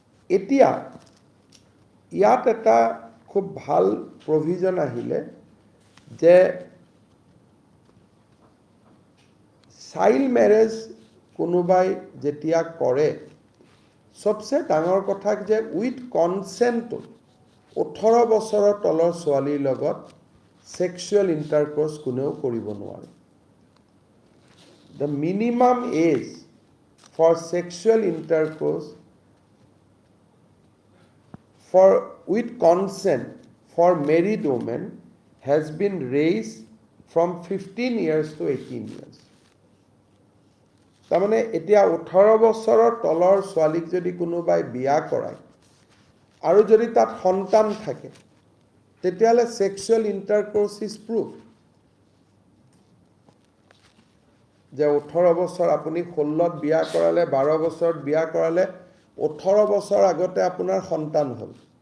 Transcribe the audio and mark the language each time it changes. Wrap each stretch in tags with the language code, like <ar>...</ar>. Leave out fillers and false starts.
<as>এতিয়া ইয়াত এটা খুব ভাল প্ৰভিজন আহিলে যে চাইল্ড মেৰেজ কোনোবাই যেতিয়া কৰে, সবচে ডাঙৰ কথা যে উইথ কনচেণ্টটো 18 বছৰৰ তলৰ ছোৱালীৰ লগত সেক্সুৱেল ইণ্টাৰকোৰ্স কোনেও কৰিব নোৱাৰে।</as> <en>The minimum age for sexual intercourse with consent for married women has been raised from 15 years to 18 years.</en> <as>তাৰমানে এতিয়া 18 বছৰৰ তলৰ ছোৱালীক যদি কোনোবাই বিয়া কৰায় আৰু যদি তাত সন্তান থাকে, তেতিয়াহ'লে সেক্সুৱেল ইণ্টাৰকোৰ্স ইজ প্ৰুফ। যে 18 বছৰ আপুনি 16ত বিয়া কৰালে, 12 বছৰত বিয়া কৰালে, 18 বছৰ আগতে আপোনাৰ সন্তান হ'ল।</as>